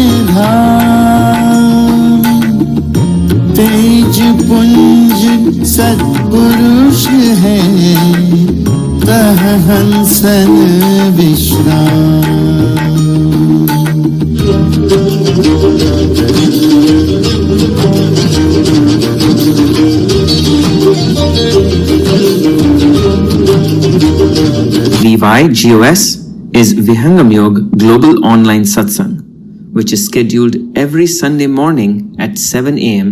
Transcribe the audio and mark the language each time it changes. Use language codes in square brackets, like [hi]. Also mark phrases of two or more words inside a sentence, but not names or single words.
[hi] धाम, तेज पुंज सत्पुरुष है, तह हंसन विश्राम। [en] VYGOS is Vihangam Yoga Global Online Satsang, which is scheduled every Sunday morning at 7 a.m.